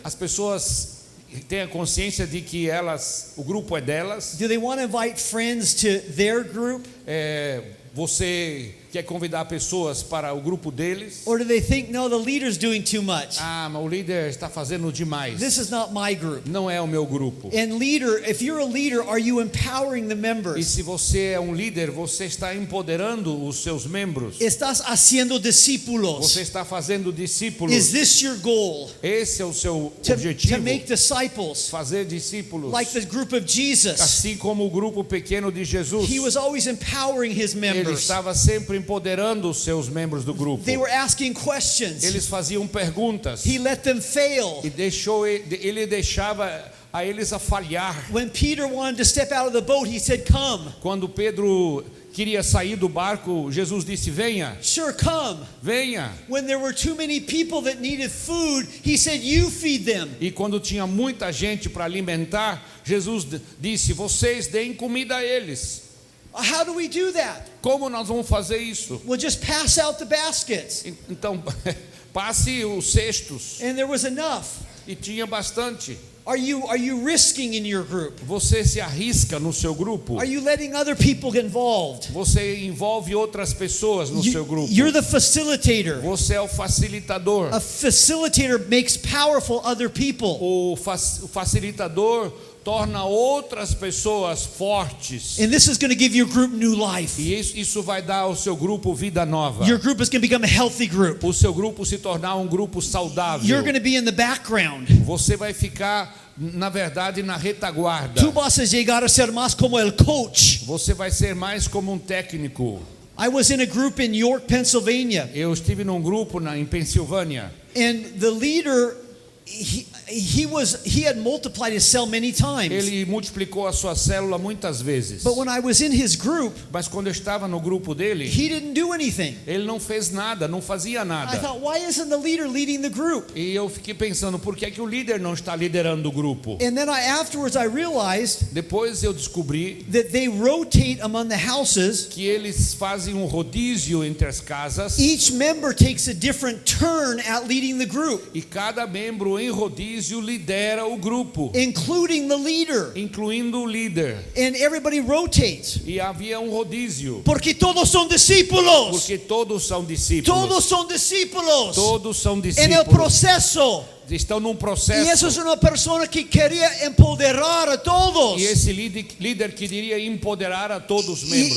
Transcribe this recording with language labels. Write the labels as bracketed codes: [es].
[pt] As pessoas têm a consciência de que o grupo é delas? [en] Do they want to invite friends to their group? [pt] Você quer convidar pessoas para o grupo deles? [en] Or do they think, no, the leader's doing too much? [pt] Ah, mas o líder está fazendo demais. [en] This is not my group. [pt] Não é o meu grupo. [en] And leader, if you're a leader, are you empowering the [pt] E [en] members? [pt] se você é um líder, você está empoderando os seus membros. [es] Estás haciendo discípulos. [pt] Você está fazendo discípulos. [en] Is this your goal? [pt] Esse é o seu [en] To [pt] objetivo. [en] make disciples [pt] Fazer discípulos. [en] like the group of Jesus. [pt] Assim como o grupo pequeno de Jesus. [en] He was always empowering his [pt] Ele [en] members. [pt] estava sempre empoderando os seus membros do grupo. [en] They were asking questions. [pt] Eles faziam perguntas. [en] He let them fail. [pt] E ele deixava a eles a falhar. [en] When Peter wanted to step out of the boat, he said, "Come." [pt] Quando Pedro queria sair do barco, Jesus disse: venha, [en] Sure, come. [pt] venha. [en] When there were too many people that needed food, he said, "You feed them." [pt] E quando tinha muita gente para alimentar, Jesus disse: vocês deem comida a eles. [en] How do we do that? [pt] Como nós vamos fazer isso? [en] Well, just pass out the baskets. [pt] Então, passe os cestos. [en] And there was enough. [pt] E tinha bastante. [en] Are you risking in your group? [pt] Você se arrisca no seu grupo? [en] Are you letting other people get involved? [pt] Você envolve outras pessoas no seu grupo? [en] You're the facilitator. [pt] Você é o facilitador. [en] A facilitator makes powerful other people. [pt] O facilitador torna outras pessoas fortes. [en] And this is going to give your group new life. [pt] E isso vai dar ao seu grupo vida nova. [en] Your group is going to become a healthy group. [pt] O seu grupo se tornar um grupo saudável. [en] You're going to be in the background. [pt] Você vai ficar, na verdade, na retaguarda. [es] Tú vas a llegar a ser más como el coach. [pt] Você vai ser mais como um técnico. [en] I was in a group in York, Pennsylvania. [pt] Eu estive num grupo em Pensilvânia. [en] And the leader, he had multiplied his cell many times. [pt] Ele multiplicou a sua célula muitas vezes. [en] But when I was in his group, [pt] Mas quando eu estava no grupo dele, [en] he didn't do anything. [pt] ele não fez nada, não fazia [en] I [pt] nada. [en] thought, why isn't the leader leading the group? [pt] E eu fiquei pensando, por que é que o líder não está liderando o grupo? [en] And then afterwards I realized [pt] Depois eu descobri [en] that they rotate among the houses. [pt] que eles fazem um rodízio entre as casas. [en] Each member takes a different turn at leading the group, [pt] E cada membro em rodízio lidera o grupo, [en] including the leader. [pt] incluindo o líder. [en] And everybody rotates. [pt] E havia um rodízio, [es] Porque todos son discípulos. [pt] porque todos são discípulos. [es] Todos son discípulos. [pt] Todos são [es] En el [pt] discípulos. [es] proceso. [pt] Estão num [es] Y eso [pt] processo. [es] es una persona que quería empoderar a todos. [pt] E esse líder queria empoderar a todos os membros.